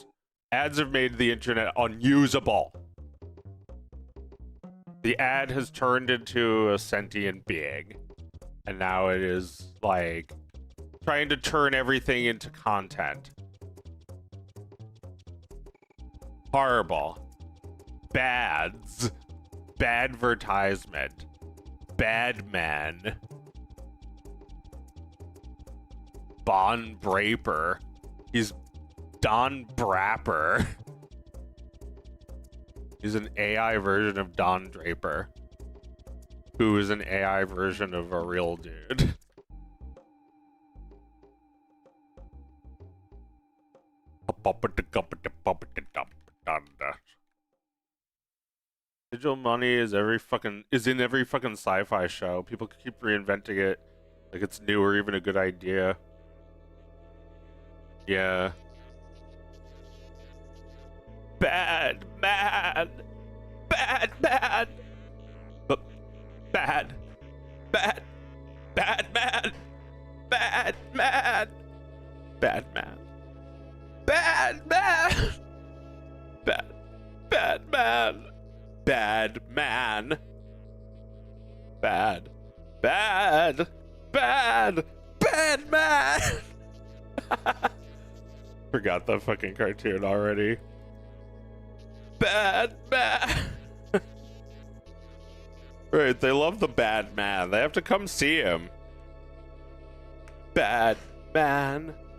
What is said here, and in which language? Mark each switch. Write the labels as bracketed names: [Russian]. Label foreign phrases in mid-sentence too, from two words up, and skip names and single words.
[English] Ads have made the internet unusable. The ad has turned into a sentient being, and now it is like trying to turn everything into content. Horrible. Bads. Badvertisement. Bad man. Bon Braper. He's Don Brapper. He's an AI version of Don Draper, who is an AI version of a real dude. Digital money is in every fucking sci-fi show. People keep reinventing it like it's new or even a good idea. Yeah. Bad man. Bad man. But bad. Bad. Bad man. Bad man. Bad man. Bad man. Bad. Bad man. Bad man. Bad. Bad. Bad. Bad man. Forgot the fucking cartoon already. Bad man. Right, they love the bad man. They have to come see him. Bad man.